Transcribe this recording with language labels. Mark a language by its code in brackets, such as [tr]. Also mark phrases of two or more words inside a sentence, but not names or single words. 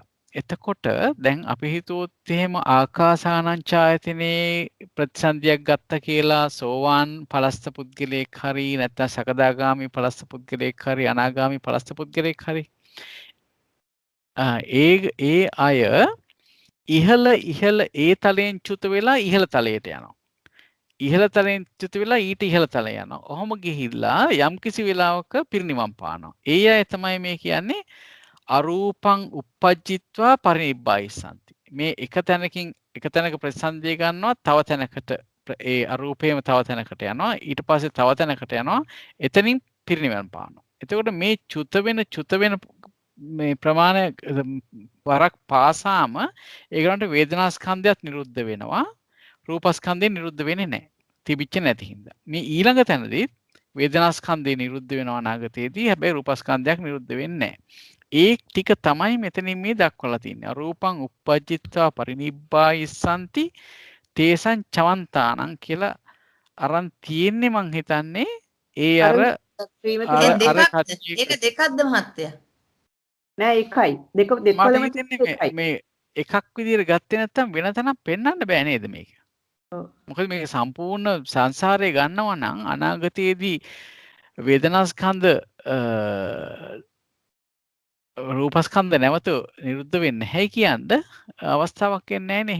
[si] එතකොට දැන් අපි හිතුවොත් එහෙම ආකාසානංචායතනේ ප්‍රතිසන්දියක් ගත්ත කියලා සෝවාන් පලස්ත පුද්ගලයෙක් හරි නැත්නම් සකදාගාමි පලස්ත පුද්ගලයෙක් හරි අනාගාමි පලස්ත පුද්ගලයෙක් හරි ඒ අය ඉහළ ඒ තලයෙන් චුත වෙලා ඉහළ තලයට යනවා. ඉහළ තලයෙන් චුත වෙලා ඊට ඉහළ තලය යනවා. ඔහොම ගිහිල්ලා යම්කිසි වෙලාවක පිරිනිවන් පානවා. ඒ අය තමයි මේ කියන්නේ [pi] අරූපං uppajjitva parinibbāyissanti. [si] මේ එක තැනක ප්‍රතිසන්දිය ගන්නවා තව තැනකට ඒ අරූපේම තව තැනකට යනවා ඊට පස්සේ තව තැනකට යනවා එතනින් පිරිනිවන් පානවා. එතකොට මේ චුත වෙන මේ ප්‍රමාණය වරක් පාසාම ඒගොල්ලන්ට වේදනා ස්කන්ධයත් නිරුද්ධ වෙනවා රූප ස්කන්ධය නිරුද්ධ වෙන්නේ නැහැ. තිබිච්ච නැති හින්දා. මේ ඊළඟ තැනදී වේදනා ස්කන්ධය නිරුද්ධ වෙනවා අනාගතයේදී. හැබැයි රූප ස්කන්ධයක් නිරුද්ධ වෙන්නේ නැහැ. ඒ ටික තමයි මෙතනින් මේ දක්වලා තියෙන්නේ. [pi] අරූපං uppajjitva parinibbāyissanti තේසං චවන්තානං [si] කියලා අරන් තියෙන්නේ මං හිතන්නේ ඒ අර ඒක දෙකක්ද මහත්තයා? නෑ එකයි. දෙකම එකයි. මේ එකක් විදිහට ගත්තේ නැත්නම් වෙන තැනක් පෙන්වන්න බෑ නේද මේක? මොකද මේක සම්පූර්ණ සංසාරේ ගන්නවා නම් අනාගතයේදී වේදනාස්කන්ධ රූපස්කන්ධ නැවත නිරුද්ධ වෙන්නේ නැහැ කියන්න අවස්ථාවක් එන්නේ නැහැ නේ.